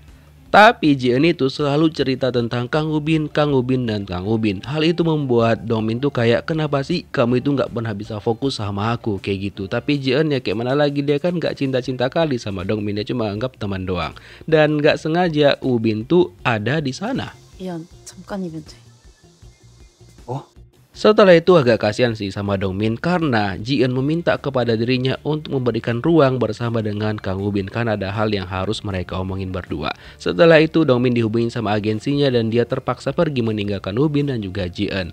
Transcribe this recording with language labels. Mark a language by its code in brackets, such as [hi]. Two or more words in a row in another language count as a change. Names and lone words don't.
[id] Tapi Ji-eun itu selalu cerita tentang Kang Woo-bin, dan Kang Woo-bin. Hal itu membuat Dongmin tuh kayak, kenapa sih kamu itu nggak pernah bisa fokus sama aku kayak gitu. Tapi Ji-eun ya kayak mana lagi, dia kan nggak cinta-cinta kali sama Dongmin, dia cuma anggap teman doang. Dan nggak sengaja Woo-bin tuh ada di sana. [ko] 미안, 잠깐이면 돼. [id] Setelah itu agak kasihan sih sama Dongmin karena Ji-eun meminta kepada dirinya untuk memberikan ruang bersama dengan Kang Woo-bin karena ada hal yang harus mereka omongin berdua. Setelah itu Dongmin dihubungin sama agensinya dan dia terpaksa pergi meninggalkan Woo-bin dan juga Ji-eun.